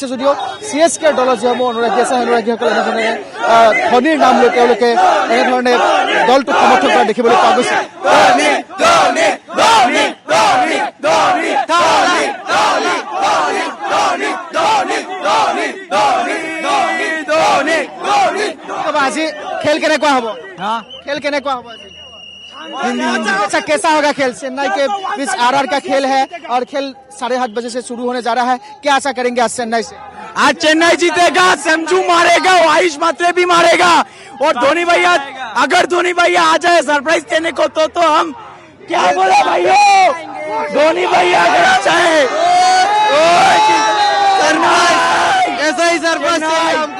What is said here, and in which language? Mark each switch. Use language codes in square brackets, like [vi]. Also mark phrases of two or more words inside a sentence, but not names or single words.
[as] যদিও CSKৰ দলৰ যিসমূহ অনুৰাগী আছে সেই অনুৰাগীসকলে এনেধৰণে ধোনীৰ নাম লৈ তেওঁলোকে এনেধৰণে দলটোক সমৰ্থন কৰা দেখিবলৈ পোৱা গৈছে। আজি খেল কেনেকুৱা হ'ব? [hi] खेल कहने को अच्छा कैसा होगा खेल? चेन्नई के बीच RR का खेल है और खेल 8:30 बजे से शुरू होने जा रहा है, क्या आशा करेंगे आज चेन्नई से? आज चेन्नई जीतेगा, संजू मारेगा, आयुष मात्रे भी मारेगा और धोनी भैया, अगर धोनी भैया आ जाए सरप्राइज देने को तो हम क्या बोले भाइयों, धोनी भैया अगर चाहे ऐसा ही सरप्राइज हमको।